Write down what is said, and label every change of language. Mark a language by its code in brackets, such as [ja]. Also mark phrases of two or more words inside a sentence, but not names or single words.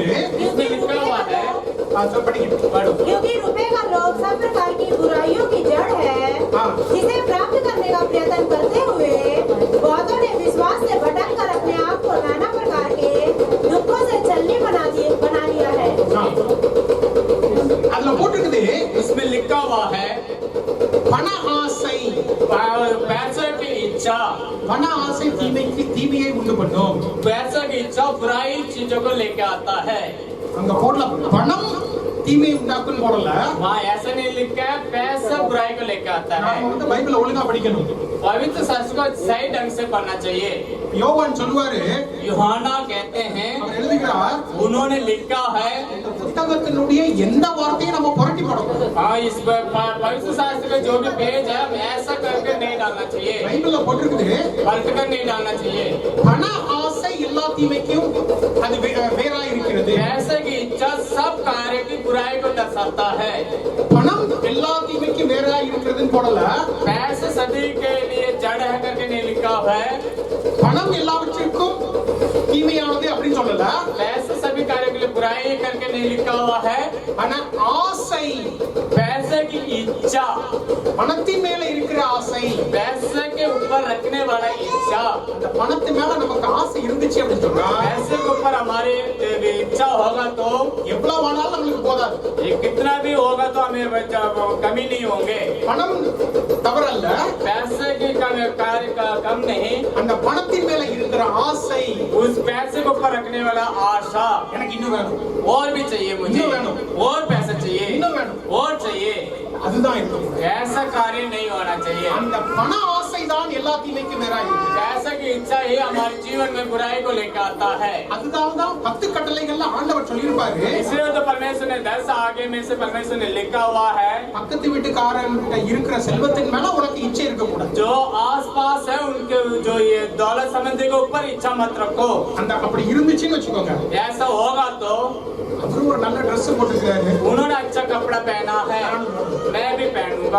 [hi] इसमें लिखा हुआ है [ta] அது படிங்க. [hi] पढ़ो। क्योंकि रुपए का लोभ सब प्रकार की बुराइयों की जड़ है, हाँ। जिसे प्राप्त करने का प्रयत्न करते हुए बहुतों ने विश्वास से भटक कर अपने आप को नाना प्रकार के दुखों से छलनी बना लिया है। [ta] அதுல போட்டிருக்குது [hi] उसमें लिखा हुआ है [ta] பண ஆசை. [hi] पैसे की इच्छा। [ta] பண ஆசை தீமையை உண்டு பண்ணும். [hi] पैसे की इच्छा बुराई चीजों को लेके आता है। [ta] அங்க போடல பணம் தீமையை உண்டாக்குன்னு போடல. [hi] वहाँ ऐसा नहीं लिखा है पैसा बुराई को लेके आता है। [ta] நாம பைபிளை ஒழுங்கா படிக்கணும். [hi] पवित्र शास्त्र को सही ढंग से पढ़ना चाहिए। [ta] யோவான் சொல்லுவாரு, [hi] यूहन्ना कहते हैं [ta] அவர் எழுதுகிறார், [hi] उन्होंने लिखा है [ta] இந்த புத்தகத்தினுடைய எந்த வார்த்தையும் நம்ம புரட்டி போடணும். [hi] हाँ इस पवित्र शास्त्र का जो भी पेज है हम ऐसा करके नहीं डालना चाहिए। [ta] பைபிள்ல போட்டிருக்குது [hi] पलट कर नहीं डालना चाहिए। [ta] பண ஆசை எல்லா தீமைக்கும் அது வேறா இருக்கிறது. [hi] पैसे की इच्छा सब कार्य की बुराई को दर्शाता है। [ta] பணம் எல்லா தீமைக்கும் வேறா இருக்கிறதுன்னு போடல. [hi] पैसे सभी के लिए जड़ है करके नहीं लिखा हुआ है। [ta] பணம் எல்லாவற்றிற்கும் தீமையானது அப்படின்னு சொல்லல. [hi] पैसे सभी कार्यों के लिए बुराई करके नहीं लिखा हुआ है। [ta] ஆனா ஆசை, [hi] पैसे की इच्छा, [ta] பணத்தின் மேல இருக்கிற ஆசை, [hi] पैसे के ऊपर रखने वाला इच्छा। [ta] அந்த பணத்து மேல நமக்கு ஆசை இருந்துச்சு அப்படின்னு சொன்னா [hi] पैसे के ऊपर हमारी इच्छा होगा तो [ta] எவ்வளவு ஆனாலும் நம்மளுக்கு போதாது. [hi] ये कितना भी होगा तो हमें कमी नहीं होंगे। [ta] பணம் தவறல்ல. [hi] पैसे की कार्य का कम नहीं, [ta] அந்த பணத்தின் மேல இருக்கிற ஆசை, [hi] उस पैसे को ऊपर रखने वाला आशा। [ta] எனக்கு இன்னும் வேணும், [hi] और भी चाहिए मुझे, और पैसा चाहिए, [ta] இன்னும் வேணும், [hi] और चाहिए, [ta] அதுதான் இருக்கும். [hi] ऐसा कार्य नहीं होना चाहिए। [ta] அந்த பண ஆசை தான் எல்லா தீமைக்கும் வேறா இருக்கு. [hi] पैसे की इच्छा ही हमारे जीवन में बुराई को लेकर आता है। [ta] அதுதான் தான் 10 கட்டளைகள்ல ஆண்டவர் சொல்லியிருப்பாரு. [hi] इसलिए तो परमेश्वर ने 10 आगे में से परमेश्वर ने लिखा हुआ है [ta] பக்கத்து வீட்டுக்காரன் இருக்கிற செல்வத்தின் மேல உனக்கு இச்சை இருக்க கூடாது. [hi] जो आसपास है उनके जो ये दौलत संबंधी के ऊपर इच्छा मत रखो। [ta] அந்த அப்படி இருந்துச்சுன்னு வச்சுக்கோங்க, [hi] ऐसा होगा तो [ta] அவரு ஒரு நல்ல Dress போட்டுக்கிறாரு, [hi] उन्होंने अच्छा कपड़ा पहना है मैं भी पहनूंगा,